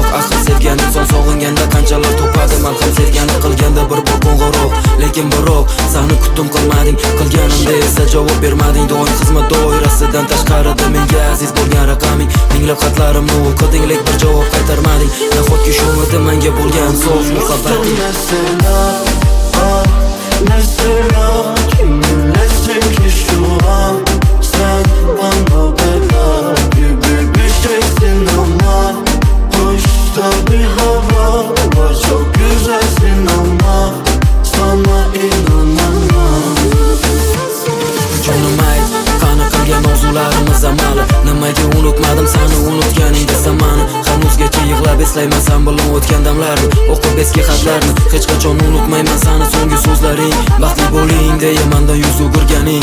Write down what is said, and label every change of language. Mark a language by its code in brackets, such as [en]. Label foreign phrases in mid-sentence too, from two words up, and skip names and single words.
[uz] Axir sevgan inson sog'inganda qanchalar topadi. Men ham sevgani qilganda bir bor qo'ng'iroq. Lekin biroq seni kutdim qilmading, qilganimda esa javob bermading. Doim xizmat doirasidan tashqarida menga aziz bo'lgan raqaming. Minglab xatlarimni o'qiding, lek bir javob qaytarmading. Nahotki shumidi menga bo'lgan so'z muhabbating? [tr] Mesela kim bilesin ki şu an sen bana bela gibi bir şeysin ama hoşta bir hava var, çok güzelsin ama sana inanamam. [uz] Jonim ayt, qani qilgan orzularimiz amali. Nimaga unutmadim seni unutganingda zamani. Hanuzgacha yig'lab eslayman sen bilan o'tgan damlarni, o'qib eski xatlarni. Hech qachon unutmayman seni so'nggi so'zlaring. Baxtli bo'ling deya mendan yuz o'girganing.